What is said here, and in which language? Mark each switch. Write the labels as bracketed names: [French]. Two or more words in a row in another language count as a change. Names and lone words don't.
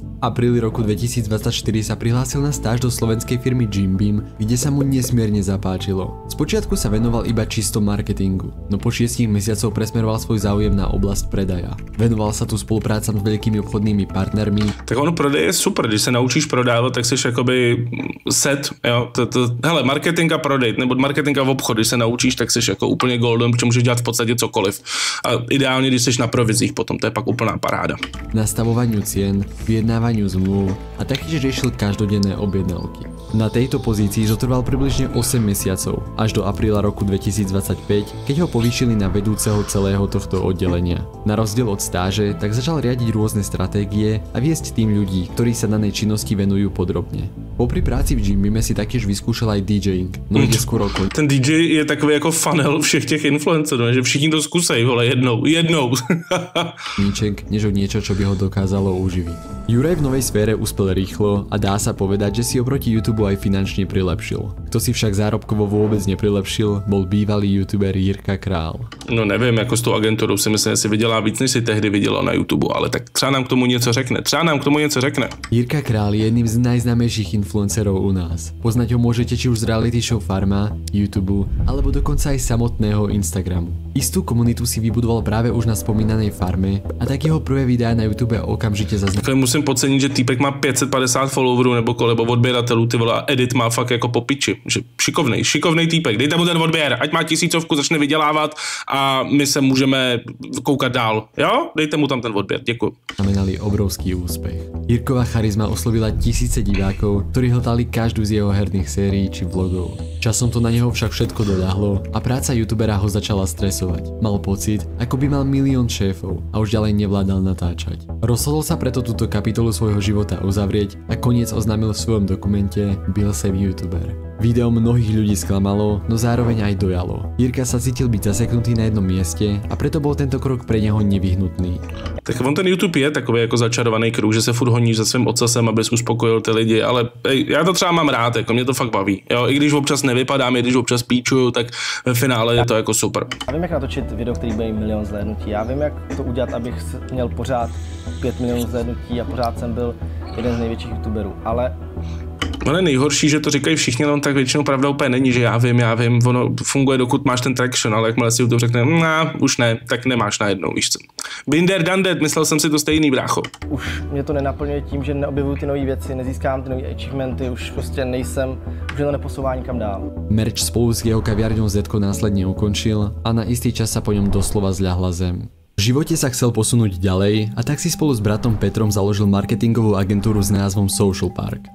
[Slovak] V apríli roku 2024 sa prihlásil na stáž do slovenskej firmy Jimbeam, kde sa mu nesmierne zapáčilo. Spočiatku sa venoval iba čisto marketingu, no po 6 mesiacov presmeroval svoj záujem na oblasť predaja. Venoval sa tu spoluprácam s veľkými obchodnými partnermi. [Czech] Tak ono prodej je super, když se naučíš prodávat, tak jsi jakoby set, jo, hele, marketing a prodej, nebo marketing a obchod, když se naučíš, tak jsi jako úplně golden, protože můžeš dělat v podstatě cokoliv. A ideálně, když jsi na provizích potom, to je pak úplná paráda. [Slovak] Nastavovaniu cien, vyjednávaniu zmluv a taktiež riešil každodenné objednávky. Na tejto pozícii zotrval približne 8 mesiacov, až do apríla roku 2025, keď ho povýšili na vedúceho celého tohto oddelenia. Na rozdiel od stáže, tak začal riadiť rôzne stratégie a viesť tým ľudí, ktorí sa danej činnosti venujú podrobne. Popri práci v Jimbeame si taktiež vyskúšal aj DJing, no ide skôr o [Czech] Ten DJ je takový jako funnel všech těch influencerů, že všichni to skúsají, vole, jednou. [Slovak] Níček, než o niečo, čo by ho dokázalo uživiť. Juraj v novej sfére uspel rýchlo a dá sa povedať, že si oproti YouTube aj finančne prilepšil. Kto si však zárobkovo vôbec neprilepšil, bol bývalý youtuber Jirka Král. [Czech] No nevím, jako s tou agenturou si myslím, že si vydělá víc, než si tehdy vydělal na YouTube, ale tak třeba nám k tomu něco řekne. [Slovak] Jirka Král je jedným z najznámejších influencerov u nás. Poznať ho môžete či už z reality show Farma, YouTube, alebo dokonca aj samotného Instagramu. Istú komunitu si vybudoval práve už na spomínanej Farme a tak jeho prvé videá na YouTube okamžite zaznamenali. [Czech] Musím podcenit, že týpek má 550 followerů nebo odběratelů, ty vole, a edit má fakt jako po piči, že šikovnej týpek, dejte mu ten odběr, ať má 1000, začne vydělávat a my se můžeme koukat dál, jo? Dejte mu tam ten odběr, děkuji. [Slovak] Znamenali obrovský úspech. Jirkova charizma oslovila tisíce divákov, ktorí hľadali každú z jeho herných sérií či vlogov. Časom to na neho však všetko doľahlo a práca youtubera ho začala stresovať. Mal pocit, ako by mal milión šéfov a už ďalej nevládal natáčať. Rozhodol sa preto túto kapitolu svojho života uzavrieť a koniec oznámil v svojom dokumente Byl jsem youtuber. Video mnohých ľudí sklamalo, no zároveň aj dojalo. Jirka sa cítil byť zaseknutý na jednom mieste a preto bol tento krok pre neho nevyhnutný. [Czech] Tak on ten YouTube je takový jako začarovaný kruh, že se furt honíš za svým ocasem, abys uspokojil ty lidi, ale já to třeba mám rád, jako mě to fakt baví. Jo, i když občas nevypadám, i když občas píčuju, tak ve finále je to jako super. Já vím, jak natočit video, který bude 1 milion zhlédnutí. Já vím, jak to udělat, abych měl pořád 5 milionů zhlédnutí a pořád jsem byl jeden z největších youtuberů, ale Ale nejhorší, že to říkají všichni, ale on tak většinou pravda úplně není, že já vím, ono funguje, dokud máš ten traction, ale jakmile si YouTube řekne, už ne, tak nemáš najednou, víš co. [English] Binder done that, [Czech] myslel jsem si to stejný, brácho. Už mě to nenaplňuje tím, že neobjevuju ty nové věci, nezískám ty nové achievementy, už prostě nejsem, už je to neposouvá nikam dál. [Slovak] Merch spolu s jeho kaviarňou Zetko následne ukončil a na istý čas sa po ňom doslova zľahla zem. V živote sa chcel posunúť ďalej a tak si spolu s bratom Petrom založil marketingovú agentúru s názvom Social Park.